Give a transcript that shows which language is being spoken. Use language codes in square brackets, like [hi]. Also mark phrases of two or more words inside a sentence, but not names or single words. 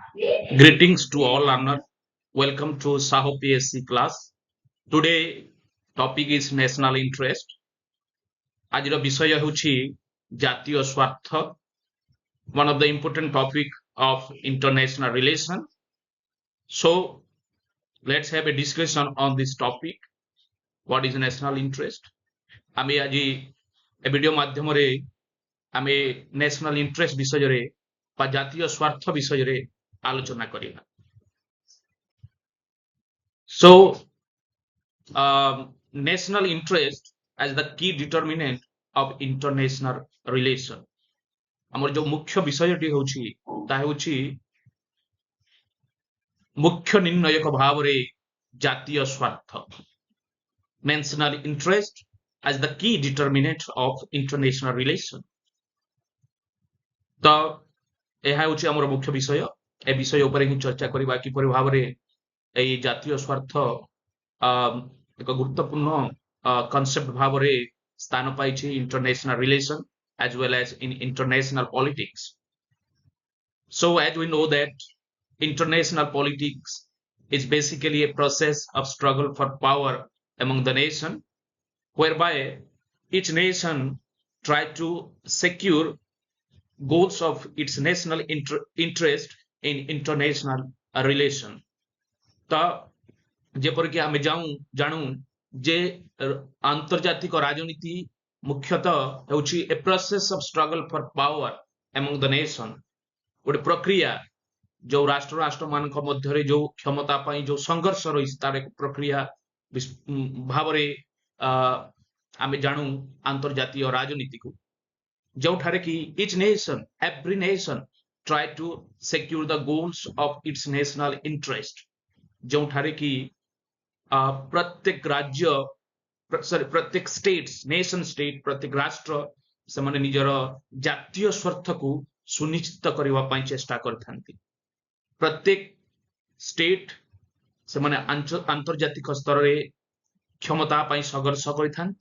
[en] Greetings to all learners. Welcome to Saho PSC class. Today topic is national interest. [or] ଆଜିର ବିଷୟ ହେଉଛି ଜାତୀୟ ସ୍ୱାର୍ଥ. [en] One of the important topic of international relation. So let's have a discussion on this topic. What is national interest? [or] ଆମେ ଆଜି ଏ ଭିଡିଓ ମାଧ୍ୟମରେ ଆମେ [en] national interest [or] ବିଷୟରେ ବା ଜାତୀୟ ସ୍ୱାର୍ଥ ବିଷୟରେ ଆଲୋଚନା କରିବା. [en] So national interest as the key determinant of international relation. [or] ଆମର ଯୋଉ ମୁଖ୍ୟ ବିଷୟଟି ହେଉଛି ତାହା ହେଉଛି ମୁଖ୍ୟ ନିର୍ଣ୍ଣୟକ ଭାବରେ ଜାତୀୟ ସ୍ୱାର୍ଥ. [en] National interest as the key determinant of international relation. [or] ତ ଏହା ହେଉଛି ଆମର ମୁଖ୍ୟ ବିଷୟ. ଏ ବିଷୟ ଉପରେ ହିଁ ଚର୍ଚ୍ଚା କରିବା କିପରି ଭାବରେ ଏହି ଜାତୀୟ ସ୍ୱାର୍ଥ ଏକ ଗୁରୁତ୍ୱପୂର୍ଣ୍ଣ କନସେପ୍ଟ ଭାବରେ ସ୍ଥାନ ପାଇଛି [en] international relation as well as in international politics. So as we know that international politics is basically a process of struggle for power among the nation, whereby each nation try to secure goals of its national interest in international relation. [or] ତ ଯେପରିକି ଆମେ ଜାଣୁ ଯେ ଆନ୍ତର୍ଜାତିକ ରାଜନୀତି ମୁଖ୍ୟତଃ ହେଉଛି [en] a process of struggle for power among the nation. [or] ଗୋଟେ ପ୍ରକ୍ରିୟା ଯୋଉ ରାଷ୍ଟ୍ର ମାନଙ୍କ ମଧ୍ୟରେ ଯୋଉ କ୍ଷମତା ପାଇଁ ଯୋଉ ସଂଘର୍ଷ ରହିଛି ତାର ଏକ ପ୍ରକ୍ରିୟା ଭାବରେ ଆମେ ଜାଣୁ ଆନ୍ତର୍ଜାତୀୟ ରାଜନୀତିକୁ, ଯେଉଁଠାରେ କି [en] each nation, every nation try to secure the goals of its national interest. [or] ଯେଉଁଠାରେ କି ପ୍ରତ୍ୟେକ ରାଜ୍ୟ ପ୍ରତ୍ୟେକ [en] states nation state [or] ପ୍ରତ୍ୟେକ ରାଷ୍ଟ୍ର ସେମାନେ ନିଜର ଜାତୀୟ ସ୍ୱାର୍ଥକୁ ସୁନିଶ୍ଚିତ କରିବା ପାଇଁ ଚେଷ୍ଟା କରିଥାନ୍ତି. ପ୍ରତ୍ୟେକ ଷ୍ଟେଟ୍ ସେମାନେ ଆନ୍ତର୍ଜାତିକ ସ୍ତରରେ କ୍ଷମତା ପାଇଁ ସଂଘର୍ଷ କରିଥାନ୍ତି.